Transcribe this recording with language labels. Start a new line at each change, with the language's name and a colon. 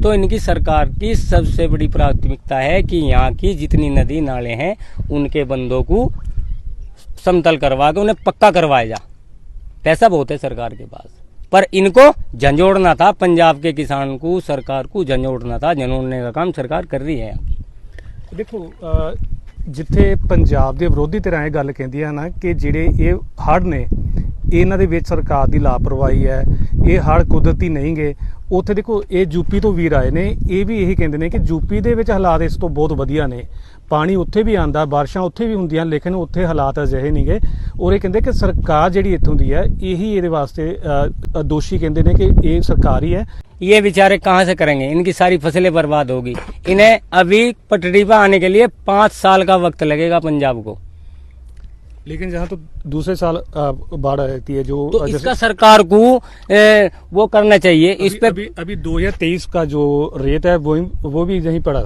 Hindi: तो इनकी सरकार की सबसे बड़ी प्राथमिकता है कि यहाँ की जितनी नदी नाले हैं उनके बंदों को समतल करवा के उन्हें पक्का करवाया जा। पैसा बहुत है सरकार के पास, पर इनको झंझोड़ना था। पंजाब के किसान को, सरकार को झंझोड़ना था। झंझोड़ने का काम सरकार कर रही है यहाँ की।
Punjabi: देखो, जिथे पंजाब ਦੇ ਵਿਰੋਧੀ ਧਿਰਾਂ ਇਹ ਗੱਲ ਕਹਿੰਦੀਆਂ ਨਾ ਕਿ ਜਿਹੜੇ ਇਹ ਹੜ੍ਹ ਨੇ ਇਹਨਾਂ ਦੇ ਵਿੱਚ ਸਰਕਾਰ ਦੀ ਲਾਪਰਵਾਹੀ ਹੈ, ਇਹ ਹੜ੍ਹ ਕੁਦਰਤੀ ਨਹੀਂ ਗੇ। ਉੱਥੇ ਦੇਖੋ, ਇਹ ਯੂਪੀ ਤੋਂ ਵੀਰ ਆਏ ਨੇ, ਇਹ ਵੀ ਇਹੀ ਕਹਿੰਦੇ ਨੇ ਕਿ ਯੂਪੀ ਦੇ ਵਿੱਚ ਹਾਲਾਤ ਇਸ ਤੋਂ ਬਹੁਤ ਵਧੀਆ ਨੇ। ਪਾਣੀ ਉੱਥੇ ਵੀ ਆਂਦਾ, ਬਾਰਿਸ਼ਾਂ ਉੱਥੇ ਵੀ ਹੁੰਦੀਆਂ, ਲੇਕਿਨ ਉੱਥੇ ਹਾਲਾਤ ਅਜਿਹੇ ਨਹੀਂ ਗੇ। ਔਰ ਇਹ ਕਹਿੰਦੇ ਕਿ ਸਰਕਾਰ ਜਿਹੜੀ ਇੱਥੋਂ ਦੀ ਹੈ ਇਹੀ ਇਹਦੇ ਵਾਸਤੇ ਦੋਸ਼ੀ ਕਹਿੰਦੇ ਨੇ ਕਿ ਇਹ ਸਰਕਾਰ ਹੀ है।
Hindi: ये बेचारे कहाँ से करेंगे, इनकी सारी फसलें बर्बाद होगी। इन्हें अभी पटरी पर आने के लिए 5 साल का वक्त लगेगा पंजाब को। लेकिन जहाँ तो दूसरे साल बाढ़ आती है जो तो इसका सरकार को वो करना चाहिए। इस पे अभी 2023 का जो रेट है वो भी यहीं पड़ा।